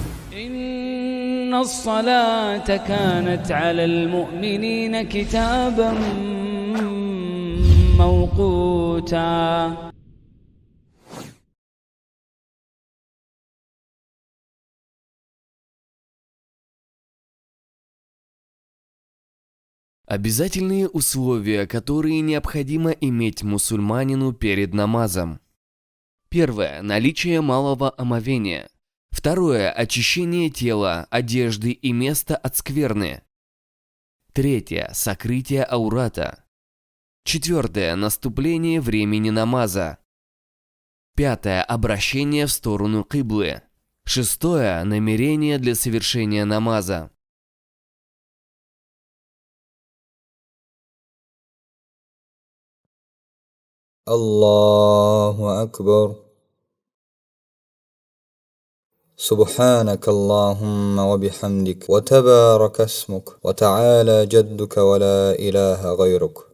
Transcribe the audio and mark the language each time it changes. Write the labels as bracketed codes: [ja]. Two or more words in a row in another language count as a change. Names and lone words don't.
[ar] إن الصلاة كانت على المؤمنين كتابا موقوتا. [ru] Обязательные условия, которые необходимо иметь мусульманину перед намазом. Первое – наличие малого омовения. Второе – очищение тела, одежды и места от скверны. Третье – сокрытие аурата. Четвертое – наступление времени намаза. Пятое – обращение в сторону киблы. Шестое – намерение для совершения намаза. [ar] الله أكبر. سبحانك اللهم وبحمدك وتبارك اسمك وتعالى جدك ولا إله غيرك.